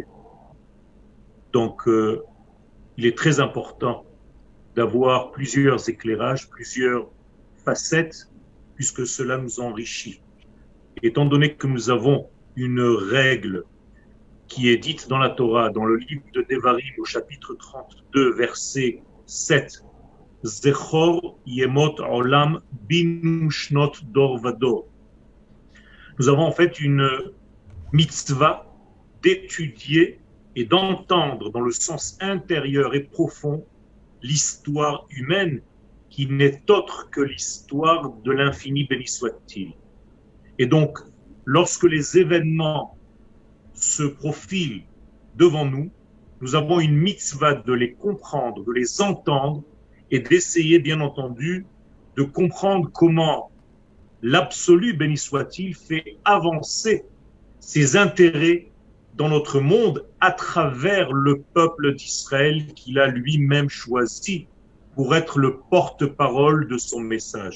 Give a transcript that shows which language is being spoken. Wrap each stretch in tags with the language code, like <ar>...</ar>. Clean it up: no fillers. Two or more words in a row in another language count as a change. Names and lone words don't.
<fr>Donc, il est très important d'avoir plusieurs éclairages, plusieurs facettes puisque cela nous enrichit. Étant donné que nous avons une règle qui est dite dans la Torah, dans le livre de Devarim, au chapitre 32, verset 7,</fr> <he>זכור ימות עולם בין שנות דור ודור.</he> <fr>Nous avons en fait une mitzvah d'étudier et d'entendre dans le sens intérieur et profond l'histoire humaine qui n'est autre que l'histoire de l'infini, béni soit-il. Et donc, lorsque les événements se profilent devant nous, nous avons une mitzvah de les comprendre, de les entendre et d'essayer, bien entendu, de comprendre comment l'absolu, béni soit-il, fait avancer ses intérêts dans notre monde à travers le peuple d'Israël qu'il a lui-même choisi pour être le porte-parole de son message.</fr>